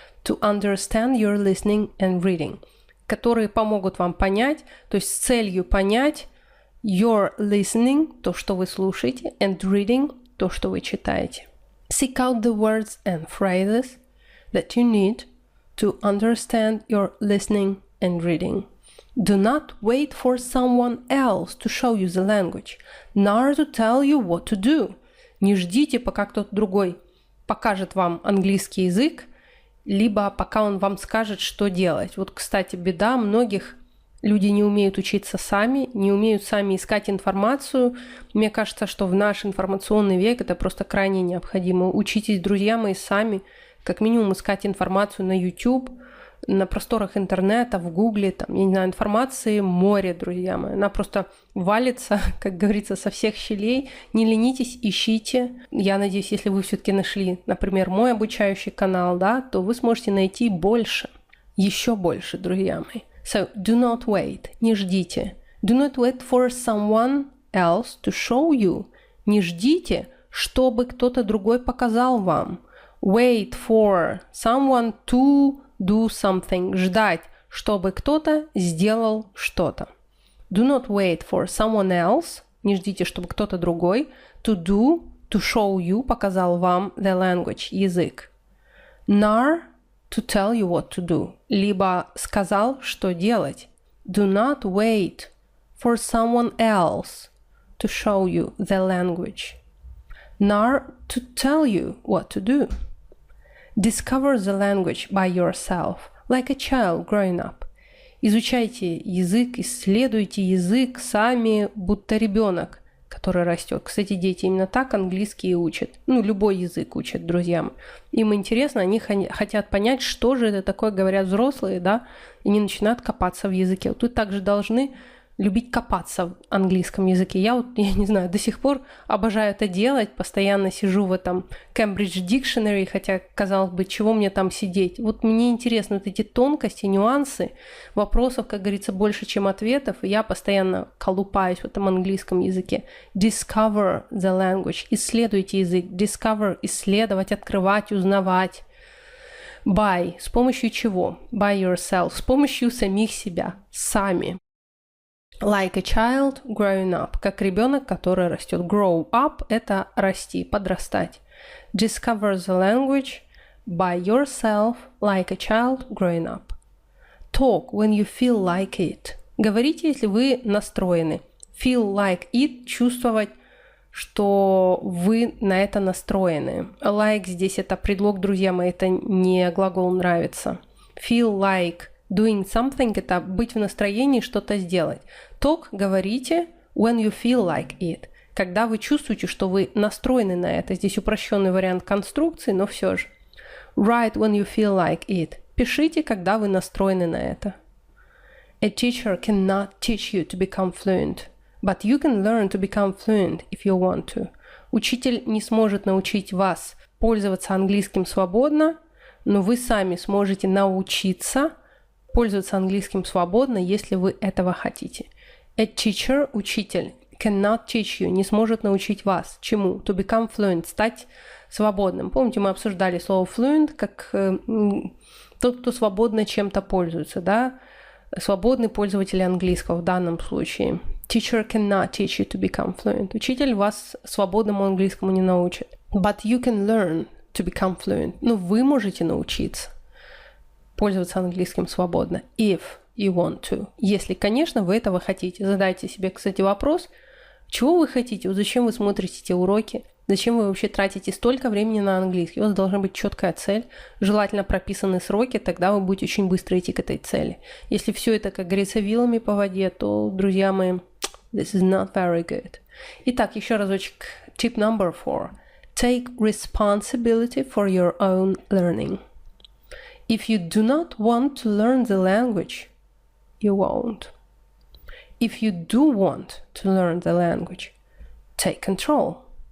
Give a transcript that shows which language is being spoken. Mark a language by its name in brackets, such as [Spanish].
[English] To understand your listening and reading, [Russian] которые помогут вам понять, то есть с целью понять [English] your listening, [Russian] то, что вы слушаете, [English] and reading, [Russian] то, что вы читаете. [English] Seek out the words and phrases that you need to understand your listening and reading. Do not wait for someone else to show you the language, nor to tell you what to do. [Russian] Не ждите, пока кто-то другой покажет вам английский язык, либо пока он вам скажет, что делать. Вот, кстати, беда многих. Люди не умеют учиться сами, не умеют сами искать информацию. Мне кажется, что в наш информационный век это просто крайне необходимо. Учитесь, друзья мои, сами, как минимум искать информацию на YouTube, на просторах интернета, в Гугле, там, я не знаю, информации море, друзья мои. Она просто валится, как говорится, со всех щелей. Не ленитесь, ищите. Я надеюсь, если вы все-таки нашли, например, мой обучающий канал, да, то вы сможете найти больше, еще больше, друзья мои. [English] So, do not wait. [Russian] Не ждите. [English] Do not wait for someone else to show you. [Russian] Не ждите, чтобы кто-то другой показал вам. [English] Wait for someone to do something. [Russian] Ждать, чтобы кто-то сделал что-то. [English] Do not wait for someone else. [Russian] Не ждите, чтобы кто-то другой. [English] To do, to show you, [Russian] показал вам [English] the language, язык. Nor to tell you what to do. [Russian] Либо сказал, что делать. [English] Do not wait for someone else to show you the language. Nor to tell you what to do. Discover the language by yourself, like a child growing up. [Russian] Изучайте язык, исследуйте язык сами, будто ребенок, который растет. Кстати, дети именно так английский и учат. Любой язык учат, друзья. Им интересно, они хотят понять, что же это такое, говорят взрослые, да, и не начинают копаться в языке. Вот вы также должны любить копаться в английском языке. Я не знаю, до сих пор обожаю это делать, постоянно сижу в этом Cambridge Dictionary, хотя, казалось бы, чего мне там сидеть. Вот мне интересны вот эти тонкости, нюансы, вопросов, как говорится, больше, чем ответов, и я постоянно колупаюсь в этом английском языке. [English] Discover the language. [Russian] Исследуйте язык. Discover – исследовать, открывать, узнавать. By – с помощью чего? [English] By yourself. [Russian] С помощью самих себя. Сами. [English] Like a child growing up. [Russian] Как ребенок, который растет. Grow up – это расти, подрастать. [English] Discover the language by yourself like a child growing up. Talk when you feel like it. [Russian] Говорите, если вы настроены. [English] Feel like it [Russian] – чувствовать, что вы на это настроены. Like здесь это предлог, друзья мои, это не глагол «нравится». [English] Feel like doing something [Russian] – это быть в настроении что-то сделать. [English] Talk – говорите when you feel like it. [Russian] Когда вы чувствуете, что вы настроены на это. Здесь упрощенный вариант конструкции, но все же. [English] Write when you feel like it. [Russian] Пишите, когда вы настроены на это. [English] A teacher cannot teach you to become fluent, but you can learn to become fluent if you want to. [Russian] Учитель не сможет научить вас пользоваться английским свободно, но вы сами сможете научиться пользоваться английским свободно, если вы этого хотите. [English] A teacher, учитель, cannot teach you, [Russian] не сможет научить вас. Чему? [English] To become fluent, [Russian] стать свободным. Помните, мы обсуждали слово fluent как тот, кто свободно чем-то пользуется, да? Свободный пользователь английского в данном случае. [English] Teacher cannot teach you to become fluent. [Russian] Учитель вас свободному английскому не научит. [English] But you can learn to become fluent. [Russian] Но вы можете научиться пользоваться английским свободно. [English] If you want to. [Russian] Если, конечно, вы этого хотите. Задайте себе, кстати, вопрос, чего вы хотите? Вот зачем вы смотрите эти уроки? Зачем вы вообще тратите столько времени на английский? У вас должна быть четкая цель, желательно прописаны сроки, тогда вы будете очень быстро идти к этой цели. Если все это, как говорится, вилами по воде, то, друзья мои, [English] this is not very good. [Russian] Итак, еще разочек. [English] Tip number 4. Take responsibility for your own learning. If you do not want to learn the language, you won't. If you do want to learn the language, take control.